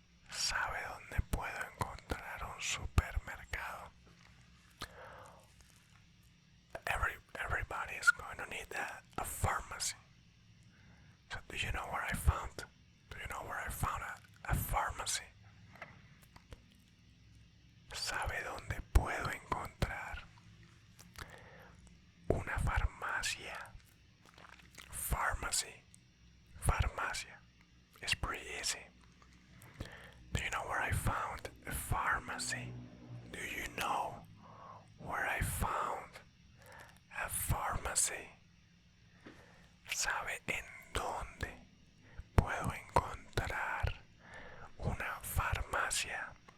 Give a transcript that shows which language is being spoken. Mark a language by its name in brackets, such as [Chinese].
[Spanish] ¿Sabe dónde puedo encontrar un supermercado? [English] Everybody is going to need a pharmacy. So do you know where I found? Do you know where I found a pharmacy? [Spanish] ¿Sabe dónde puedo encontrar una farmacia? [English] Pharmacy. Farmacia. It's pretty easy. Do you know where I found a pharmacy? Do you know where I found a pharmacy? [Spanish] ¿Sabe en dónde puedo encontrar una farmacia?